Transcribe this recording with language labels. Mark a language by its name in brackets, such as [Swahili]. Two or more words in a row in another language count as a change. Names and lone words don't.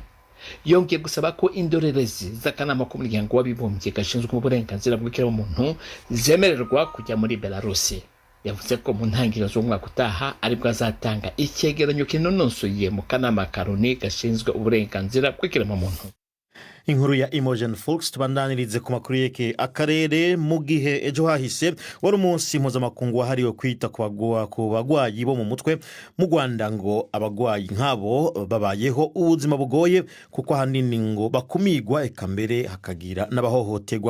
[Kinyarwanda] Yongeye gusaba ko indorerezi z'akanama k'umuryango w'abibumbye gashinzwe uburenganzira bw'ikiremwamuntu zemererwa kujya muri Belarusi. yavuze ko mu ntangiriro z'umwaka utaha aribwo azatanga icyegeranyo kinonosoye mu kanama ka Loni gashinzwe uburenganzira bw'ikiremwamuntu. [Rundi] Inkuru ya Imogen Folks tubandanirize ku makuru yeke akarere mu gihe ejo hahise wari umunsi mpuzamakungu wahariwe kwita ku bagwayi bo mu mutwe mu Rwanda ngo abagwayi nk'abo babayeho ubuzima bugoye kuko ahanini ngo bakumigwa eka mbere hakagira n'abahohoterwa.